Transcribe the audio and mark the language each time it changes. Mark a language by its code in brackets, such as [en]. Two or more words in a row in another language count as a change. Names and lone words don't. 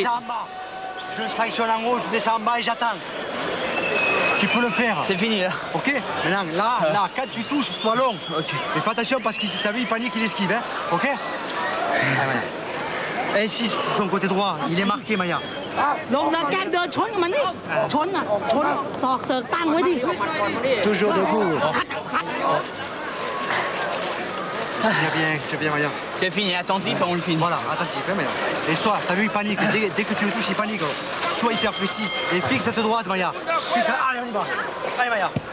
[fr] Je sanctionne en haut, je descends en bas et j'attends. Tu peux le faire. C'est fini là. Ok. Maintenant, là, quand tu touches, sois long. Ok. Mais fais attention parce que si t'as vu, il panique, il esquive. Hein. Ok. Insiste sur son côté droit. Il est marqué, Maya. [th] ลงแล้วแกล้งเดินชนกับมันนี่ชนอ่ะชนศอกเสิร์กตั้งไว้ดิ [fr] Toujours debout. Bien, bien, Maya. C'est fini, attentif, on le finit. Voilà, attentif, hein, Maya. Et soit, t'as vu, il panique. Dès que tu le touches, il panique. Sois hyper précis. Et fixe cette droite, Maya. Fixe. Allez, on y va. Allez, Maya.